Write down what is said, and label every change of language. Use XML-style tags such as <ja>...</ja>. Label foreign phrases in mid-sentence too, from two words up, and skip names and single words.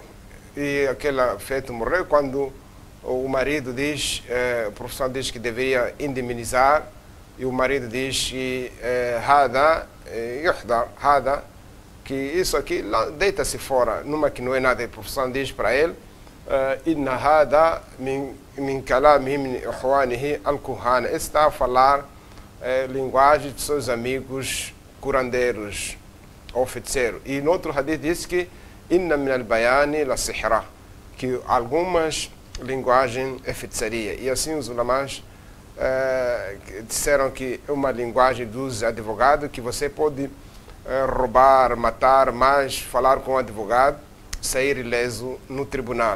<pt>E aquele feto morreu quando o marido diz, o professor diz que deveria indemnizar, e o marido diz que que isso aqui deita-se fora, numa que não é nada. O professor diz para ele,</pt> <ar>إن هذا من كلامهم من إخوانه الكهان.</ar> <pt>Está a falar linguagem de seus amigos curandeiros ou feiticeiros. E no outro hadith diz que</pt> <ar>إن من البيان لسحرا,</ar> <pt>que algumas linguagem é feitiçaria. E assim os ulamás disseram que é uma linguagem dos advogados, que você pode roubar, matar, mas falar com o advogado, sair ileso no tribunal.</pt>